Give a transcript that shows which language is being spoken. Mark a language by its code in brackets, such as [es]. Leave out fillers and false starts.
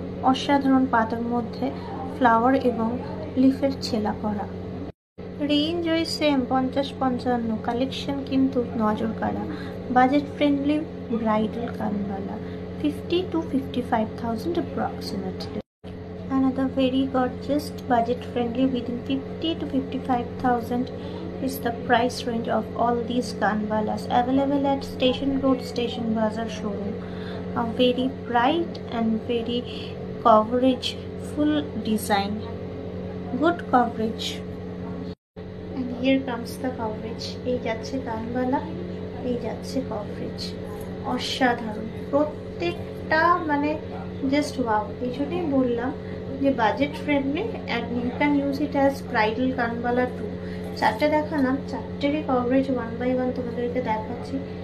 [bn] অসাধারণ পাতার মধ্যে ফ্লাওয়ার এবং লিফের ছেলা করা। রেঞ্জ ওই সেম 50-55। কালেকশন কিন্তু নজর কাড়া। [en] Budget friendly bridal kanbala 50 to 55,000 approximately. Another very gorgeous budget friendly within 50 to 55,000 is the price range of all these kanbalas available at Station Road, Station Bazaar showroom. A very bright and very coverage full design, good coverage. And here comes the coverage. [bn] এই যাচ্ছে কানবালা, এই যাচ্ছে coverage। অসাধারণ প্রত্যেকটা, মানে [en] Just wow. [bn] এই জন্যই বললাম যে [en] Budget friendly and you can use it as bridal kanbala too. [bn] 4টে দেখালাম, 4টেরই কভারেজ 1 by 1 তোমাদেরকে দেখাচ্ছি।